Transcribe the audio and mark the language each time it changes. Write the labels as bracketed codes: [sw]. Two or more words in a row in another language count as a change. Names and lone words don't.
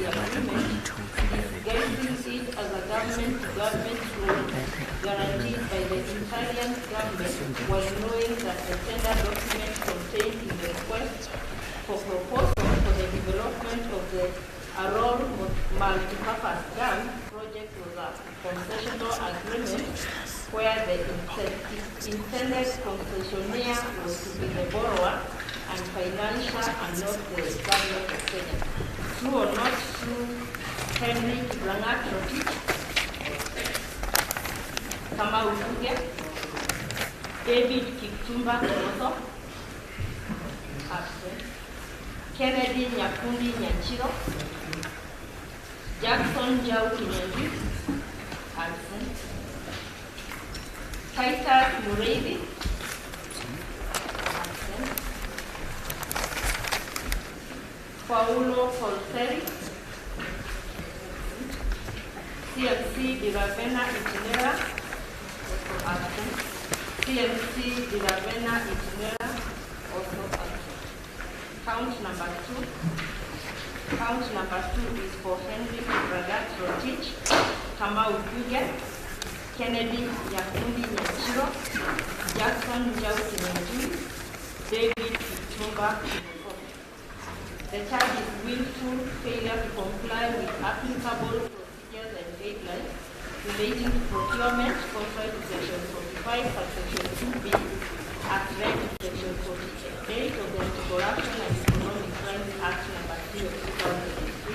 [en] agreement, disguising it as a government-to-government loan guaranteed by the Italian government, while knowing that the tender document contained in the request for proposal for the development of the Arraigned multipurpose dam project was a concessional agreement where the intended concessionaire was to be the borrower and financial and not the government of Kenya. True or not true, Henry Kibragat Rotich, Kamau Duge, David Kitumba Kimoso, absent. Kennedy Nyakundi Nyachiro, Jackson Njau Kinyanjui, absent. Titus Murezi, absent. Paulo Forcelli, CMC Diravena Itinera, absent. CMC Diravena Itinera, also absent. Count number 2. Count number 2 is for Henry Kibragat Rotich, Kamau Duge, Kennedy Nyakundi Nyachiro, Jackson Njau Kinyanjui, David Kitumba Kimoso. The charge is willful failure to comply with applicable procedures and guidelines relating to procurement, contrary to Section 45, Section 2B, arraigned Section 48 of the Anti-Corruption and Economic Crimes Act number 3 of 2003.